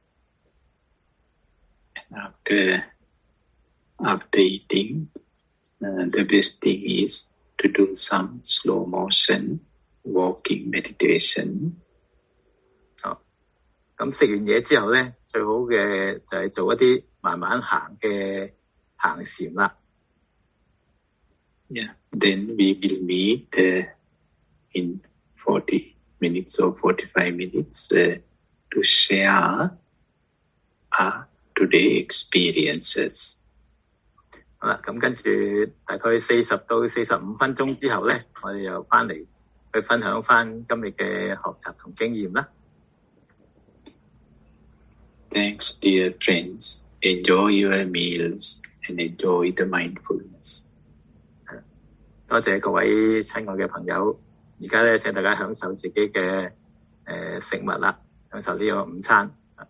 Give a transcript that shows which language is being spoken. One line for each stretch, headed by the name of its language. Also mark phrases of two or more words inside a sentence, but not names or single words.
English: After eating, the best thing is to do some slow motion walking meditation.
Cantonese: 咁食完嘢之後咧，最好嘅就係做一啲慢慢行嘅行禪啦。
English: Yeah, then we will meet in 40 minutes or 45 minutes to share our today experiences.
Cantonese: 好啦，咁跟住大概40到45分鐘之後咧，我哋又翻嚟去分享翻今日嘅學習同經驗啦。
English: Thanks, dear friends. Enjoy your meals and enjoy the mindfulness.
Cantonese: 多謝各位親愛嘅朋友，而家咧請大家享受自己嘅食物啦，享受呢個午餐。